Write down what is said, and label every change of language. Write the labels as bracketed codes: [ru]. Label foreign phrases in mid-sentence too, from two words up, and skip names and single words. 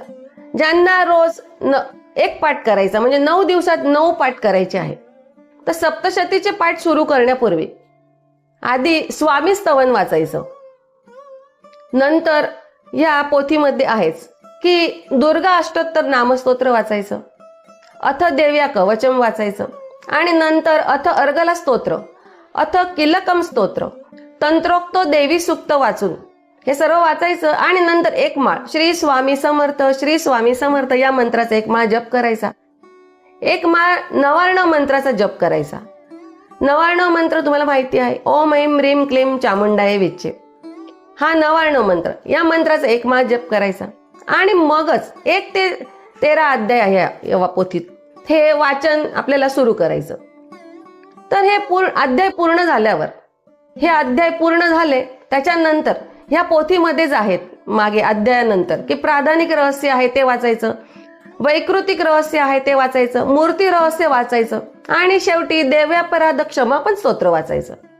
[mr] ज्यांना रोज एक पाठ करायचा म्हणजे 9 दिवसात 9 पाठ करायचे आहे, तर सप्तशतीचे पाठ सुरू करण्यापूर्वी आधी स्वामी स्तवन वाचायचं. नंतर या पोथीमध्ये आहेच की दुर्गा अष्टोत्तर नामस्तोत्र वाचायचं, अथ देव्या कवचम वाचायचं आणि नंतर अथ अर्गला स्तोत्र, अथ किलकम स्तोत्र, तंत्रोक्त देवी सूक्त वाचून हे सर्व वाचायचं आणि नंतर एक माळ श्री स्वामी समर्थ, श्री स्वामी समर्थ या मंत्राचा एक माळ जप करायचा. एक माळ नवार्ण मंत्राचा जप करायचा. नवार्ण मंत्र तुम्हाला माहिती आहे, [sa] ओम ऐं ह्रीं क्लीं चामुंडाय विच्चे. [mr] हा नवार्ण मंत्र, या मंत्राचा एक माळ जप करायचा आणि मगच 1 ते 13 अध्याय आहे या पोथीत, हे वाचन आपल्याला सुरू करायचं. तर हे अध्याय पूर्ण झाल्यावर, हे अध्याय पूर्ण झाले त्याच्यानंतर ह्या पोथीमध्येच आहेत मागे अध्यायानंतर की प्राधानिक रहस्य आहे ते वाचायचं, वैकृतिक रहस्य आहे ते वाचायचं, मूर्ती रहस्य वाचायचं आणि शेवटी देव्यापराध क्षमापण स्तोत्र वाचायचं.